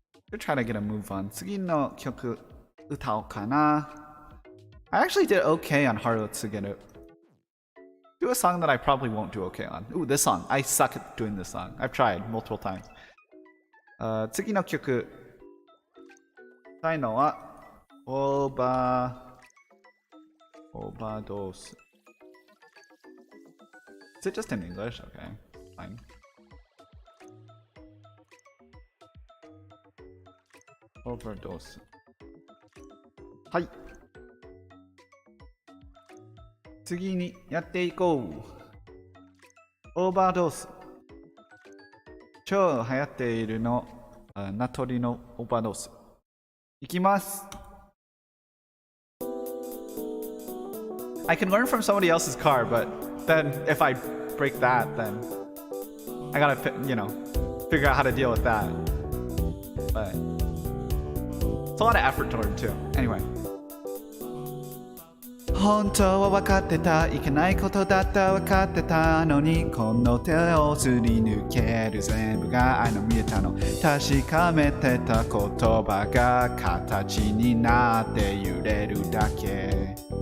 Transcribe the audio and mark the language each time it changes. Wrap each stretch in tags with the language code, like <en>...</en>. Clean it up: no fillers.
<en>We're trying to get a move on.</en> <ja>次の曲歌おうかな.</ja> <en>I actually did okay on Haru Tsugeru. Do a song that I probably won't do okay on. Ooh, this song. I suck at doing this song. I've tried multiple times.</en> <ja>次の曲したいのはオーバードース.</ja> <en>Is it just in English? Okay, fine.</en> <ja>Overdose. はい。次にやっていこう。オーバードース。超流行っているのナトリのオーバードース。いきます。</ja> <en>I can learn from somebody else's car, but then if I break that, then I gotta, figure out how to deal with that. But it's a lot of effort to learn too. Anyway.</en> <ja>本当は分かってたいけないことだった分かってたのにこの手をすり抜ける全部が愛の見えたの確かめてた言葉が形になって揺れるだけ</ja>